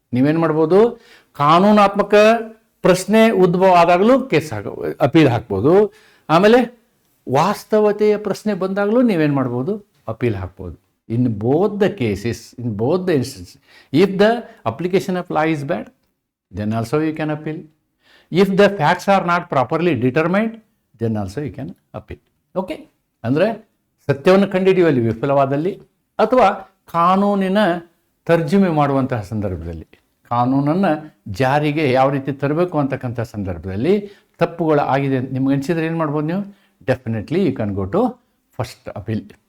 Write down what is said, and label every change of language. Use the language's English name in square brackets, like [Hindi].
[Kannada] ನೀವೇನು ಮಾಡ್ಬೋದು, ಕಾನೂನಾತ್ಮಕ ಪ್ರಶ್ನೆ ಉದ್ಭವ ಆದಾಗಲೂ ಅಪೀಲ್ ಹಾಕ್ಬೋದು. ಆಮೇಲೆ ವಾಸ್ತವತೆಯ ಪ್ರಶ್ನೆ ಬಂದಾಗಲೂ ನೀವೇನು ಮಾಡ್ಬೋದು, ಅಪೀಲ್ ಹಾಕ್ಬೋದು. [English] In both the cases, in both the instance, if the application of law is bad, then also you can appeal. If the facts are not properly determined, then also you can appeal. [Kannada] Okay, ಅಂದರೆ ಸತ್ಯವನ್ನು ಕಂಡುಹಿಡಿಯುವಲ್ಲಿ ವಿಫಲವಾದಲ್ಲಿ ಅಥವಾ ಕಾನೂನಿನ ತರ್ಜುಮೆ ಮಾಡುವಂತಹ ಸಂದರ್ಭದಲ್ಲಿ, ಕಾನೂನನ್ನು ಜಾರಿಗೆ ಯಾವ ರೀತಿ ತರಬೇಕು ಅಂತಕ್ಕಂಥ ಸಂದರ್ಭದಲ್ಲಿ ತಪ್ಪುಗಳು ಆಗಿದೆ ಅಂತ ನಿಮ್ಗೆ ಅನಿಸಿದ್ರೆ ಏನು ಮಾಡ್ಬೋದು ನೀವು, [English] Definitely you can go to first appeal.